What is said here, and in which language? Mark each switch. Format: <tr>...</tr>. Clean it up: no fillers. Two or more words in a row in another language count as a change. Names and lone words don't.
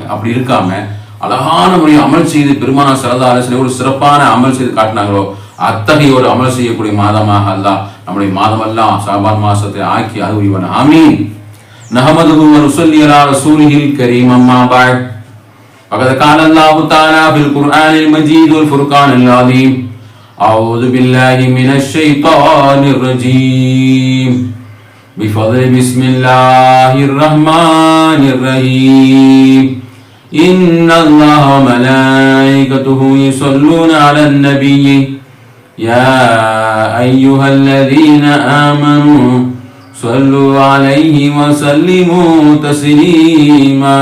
<ta>அப்படி இருக்காம அழகான முறையை அமல் செய்து பெருமானார்</ta> <ar>صلى الله عليه وسلم</ar> <ta>ஒரு சிறப்பான அமல் செய்து காட்டினாங்களோ, அத்தகைய ஒரு அமல் செய்யக்கூடிய மாதமாக அல்லாஹ் நம்முடைய மாதமெல்லாம் ஷாபான் மாசத்தை ஆக்கி அருள்வான். ஆமீன்.</ta> <ar>نحمده ونصلي على رسوله الكريم. أما بعد. فقد قال الله تعالى في القرآن المجيد والفرقان العظيم: أعوذ بالله من الشيطان الرجيم. بفضل بسم الله الرحمن الرحيم. إن الله وملائكته يصلون على النبي يا أيها الذين آمنوا صلوا عليه وسلموا تسليما.</ar>